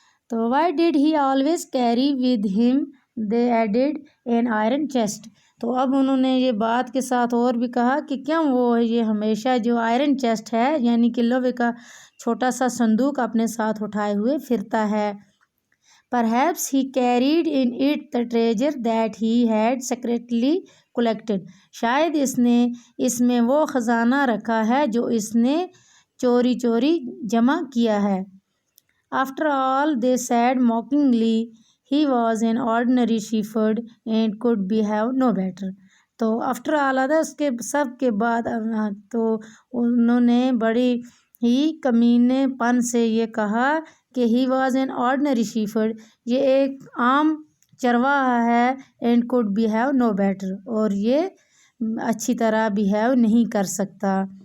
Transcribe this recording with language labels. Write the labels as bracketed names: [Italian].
[Hindi] तो [English] why did he always carry with him, they added, an iron chest. [Hindi] तो अब उन्होंने ये बात के साथ और भी कहा कि क्यों वो ये हमेशा जो आयरन चेस्ट है यानी कि लोहे का छोटा सा संदूक अपने साथ उठाए हुए फिरता है। [English] Perhaps he carried in it the treasure that he had secretly collected. [Hindi] शायद इसने इसमें वो ख़जाना रखा है जो इसने चोरी चोरी जमा किया है। [English] After all, they said mockingly, he was an ordinary shepherd and could behave no better. [Hindi] तो [English] after all [Hindi] उसके सब के बाद तो उन्होंने बड़ी ही कमीनेपन से ये कहा कि [English] he was an ordinary shepherd, [Hindi] ये एक आम चरवाहा है, [English] and could behave no better, [Hindi] और ये अच्छी तरह बिहेव नहीं कर सकता।